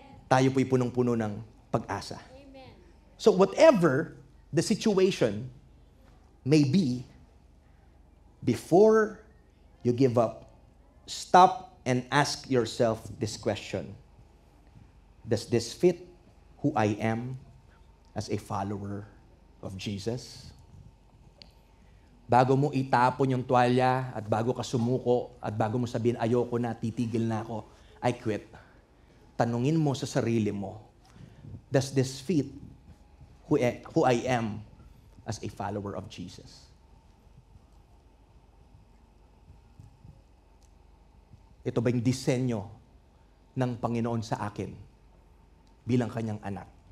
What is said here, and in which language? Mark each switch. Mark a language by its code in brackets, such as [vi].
[tl] Tayo po'y punong-puno ng pag-asa. [en] So whatever the situation may be, before you give up, stop and ask yourself this question. Does this fit who I am as a follower of Jesus? [tl] Bago mo itapon yung tuwalya at bago ka sumuko at bago mo sabihin, ayoko na, titigil na ako, [en] I quit. [tl] Tanungin mo sa sarili mo, [en] does this fit who I am as a follower of Jesus? [tl] Ito ba yung disenyo ng Panginoon sa akin bilang kanyang anak?